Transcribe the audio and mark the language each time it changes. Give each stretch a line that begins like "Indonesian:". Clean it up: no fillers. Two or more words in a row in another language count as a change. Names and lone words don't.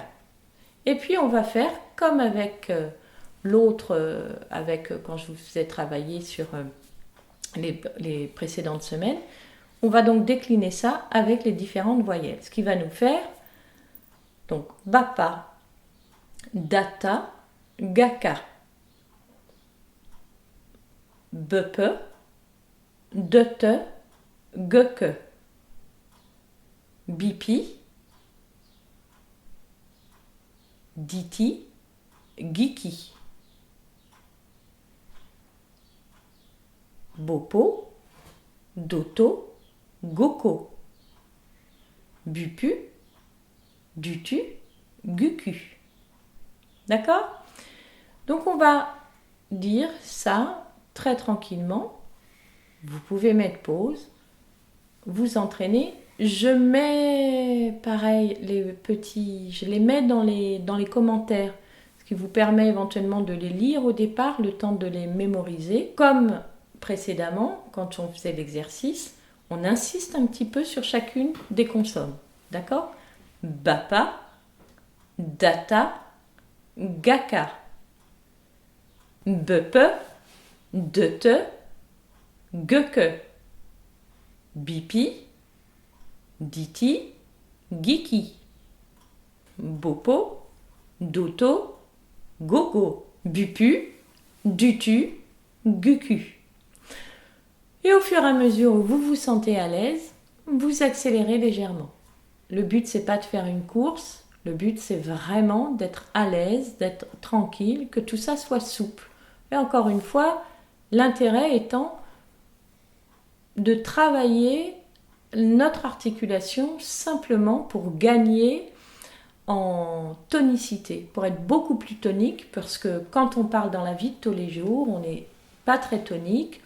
French: Et puis on va faire comme avec l'autre, quand je vous faisais travailler sur les précédentes semaines. On va donc décliner ça avec les différentes voyelles. Ce qui va nous faire donc bapa, data, gaka. Bepe, dete, geke. Bipi, diti, giki. Bopo, doto, goko. Bupu, dutu, guku. D'accord? Donc on va dire ça très tranquillement. Vous pouvez mettre pause, vous entraîner. Je mets pareil je les mets dans les commentaires, ce qui vous permet éventuellement de les lire au départ, le temps de les mémoriser. Comme précédemment, quand on faisait l'exercice, on insiste un petit peu sur chacune des consonnes. D'accord? Bapa, data, gaka. Bepe, dete, geke. Bipi, diti, giki. Bopo, doto, gogo. Bupu, dutu, guku. Et au fur et à mesure où vous vous sentez à l'aise, vous accélérez légèrement. Le but, c'est pas de faire une course. Le but, c'est vraiment d'être à l'aise, d'être tranquille, que tout ça soit souple. Et encore une fois, l'intérêt étant de travailler notre articulation simplement pour gagner en tonicité, pour être beaucoup plus tonique, parce que quand on parle dans la vie de tous les jours, on n'est pas très tonique.